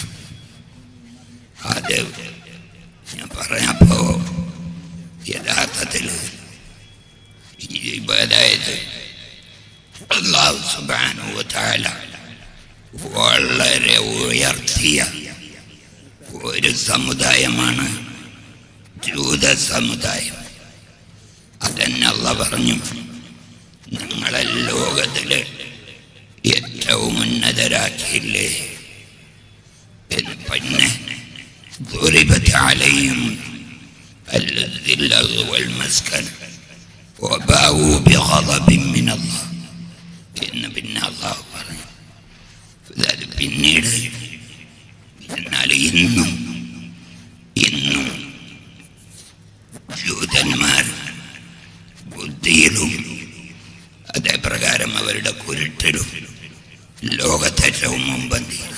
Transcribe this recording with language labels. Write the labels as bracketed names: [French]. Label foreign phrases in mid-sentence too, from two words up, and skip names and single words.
[Malayalam] അത് ഞാൻ പറഞ്ഞപ്പോ യഥാർത്ഥത്തിൽ അതായത് അല്ലാഹു [Arabic] سبحانه وتعالى [Malayalam] വളരെ ഉയർത്തിയ ഒരു സമുദായമാണ് ജൂത സമുദായം. അതന്നെ അല്ലാഹു പറഞ്ഞു, ഞങ്ങളെ ലോകത്തില് ഏറ്റവും ഉന്നതരാക്കിയില്ലേ എന്ന്. പിന്നെ [Arabic] ضربت عليهم الذلة والمسكنة وباءوا بغضب من الله [Malayalam] എന്ന് പിന്നെ അല്ലാഹു പറഞ്ഞു. പിന്നീട് എന്നാൽ ഇന്നും ജൂതന്മാർ ബുദ്ധിയിലും അതേപ്രകാരം അവരുടെ കുരുട്ടിലും ലോകത്തേറ്റവും മുമ്പന്തിയാണ്.